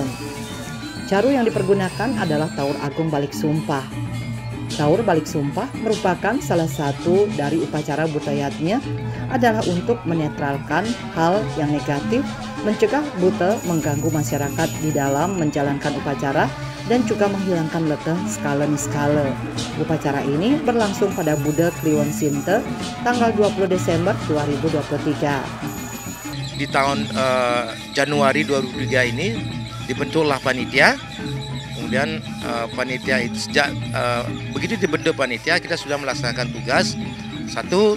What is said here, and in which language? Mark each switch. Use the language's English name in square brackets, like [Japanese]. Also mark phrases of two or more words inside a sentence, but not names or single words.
[Indonesian] Caru yang dipergunakan adalah Tawur Agung Balik Sumpah. Tawur Balik Sumpah merupakan salah satu dari upacara Butayatnya adalah untuk menetralkan hal yang negatif, mencegah buta mengganggu masyarakat di dalam menjalankan upacara dan juga menghilangkan leteh skala-niskala. Upacara ini berlangsung pada Buddha Kliwon Sinte tanggal 20 Desember 2023. Di tahun Januari 2023 ini dibentuklah panitia. Kemudian panitia itu sejak begitu dibentuk panitia kita sudah melaksanakan tugas.